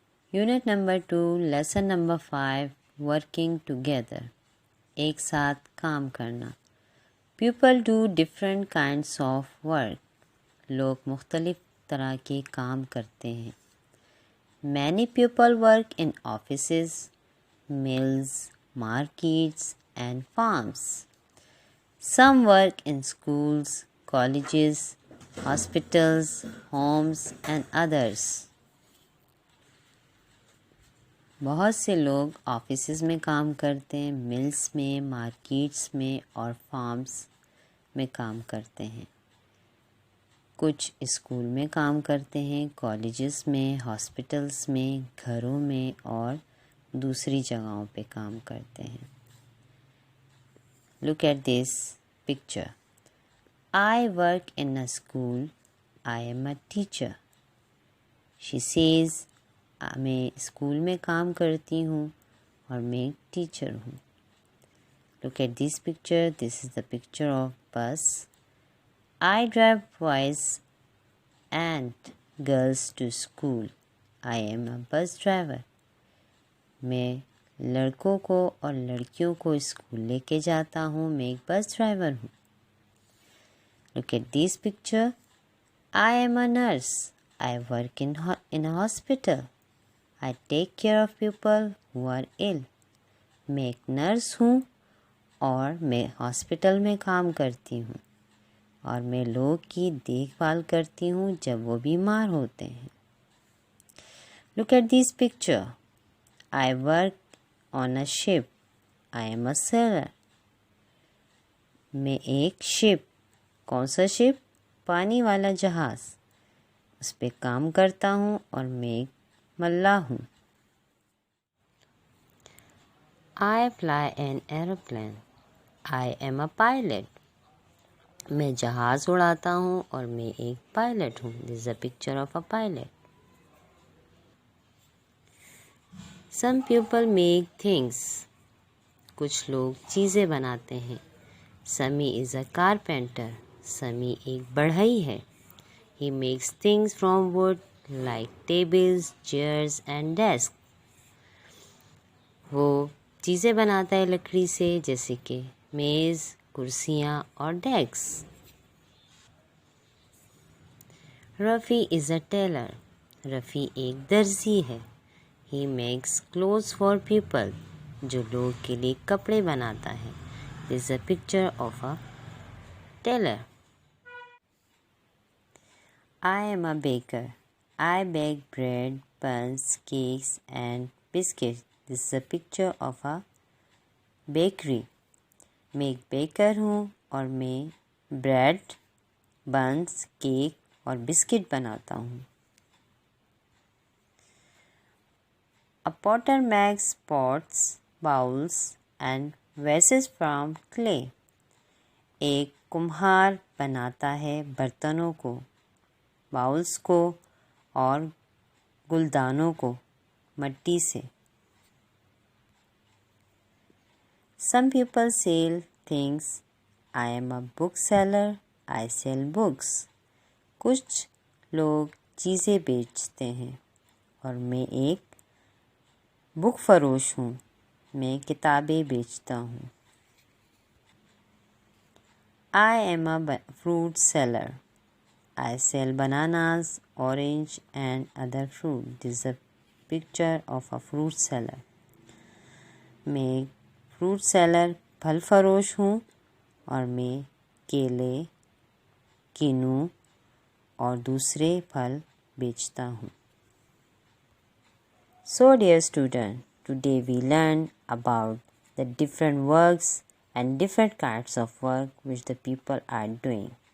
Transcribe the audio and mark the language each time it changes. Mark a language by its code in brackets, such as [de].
[en] Unit number 2 lesson number 5 working together. [hi] एक साथ काम करना. [en] People do different kinds of work. लोग मुख्तलिफ तरह के काम करते हैं. Many people work in offices, mills, markets and farms. Some work in schools, colleges, hospitals, homes and others. [hi] बहुत से लोग ऑफिसेज में काम करते हैं, मिल्स में, मार्केट्स में और फार्म्स में काम करते हैं. कुछ स्कूल में काम करते हैं, कॉलेजेस में, हॉस्पिटल्स में, घरों में और दूसरी जगहों पे काम करते हैं. [en] Look at this picture. I work in a school. I am a teacher. She says, मैं school में काम करती हूँ और मैं एक टीचर हूँ. Look at this picture. This is the picture of bus. I drive boys and girls to school. I am a bus driver. [hi] मैं लड़कों को और लड़कियों को स्कूल लेके जाता हूँ. मैं एक बस ड्राइवर हूँ. [en] Look at this picture. I am a nurse. I work in a hospital. I take care of people who are ill. [hi] मैं एक नर्स हूँ और मैं हॉस्पिटल में काम करती हूँ और मैं लोगों की देखभाल करती हूँ जब वो बीमार होते हैं. [en] Look at this picture. I work on a ship. I am a sailor. [hi] मैं एक शिप, कौन सा शिप? पानी वाला जहाज, उस पे काम करता हूँ और मैं एक मल्लाह हूँ. [en] I fly an aeroplane. I am a pilot. [hi] मैं जहाज उड़ाता हूँ और मैं एक पायलट हूँ. [en] This is a picture of a pilot. Some people make things. [hi] कुछ लोग चीज़ें बनाते हैं. [en] Sami is a carpenter. [hi] Sami एक बढ़ई है. [en] He makes things from wood like tables, chairs and desks. [hi] वो चीज़ें बनाता है लकड़ी से जैसे कि मेज़, कुर्सियाँ और desk. [en] Rafi is a tailor. [hi] Rafi एक दर्जी है. [en] He makes clothes for people. [hi] जो लोग के लिए कपड़े बनाता है. [en] This is a picture of a tailor. I am a baker. I bake bread, buns, cakes and biscuits. This is a picture of a bakery. [hi] मैं एक बेकर हूँ और मैं ब्रेड, बन्स, केक और बिस्किट बनाता हूँ. [en] A potter makes pots, bowls and vases from clay. [hi] एक कुम्हार बनाता है बर्तनों को, बाउल्स को और गुलदानों को मिट्टी से. [en] Some people sell things. I am a bookseller. I sell books. [hi] कुछ लोग चीज़ें बेचते हैं और मैं एक बुक फरोश हूँ. मैं किताबें बेचता हूँ. [en] I am a fruit seller. I sell bananas, orange and other fruit. This is a picture of a fruit seller. [hi] मैं एक फ्रूट सेलर, फल फरोश हूँ और मैं केले, किन्नू और दूसरे फल बेचता हूँ. [en] So dear student, today we learned about the different works and different kinds of work which the people are doing.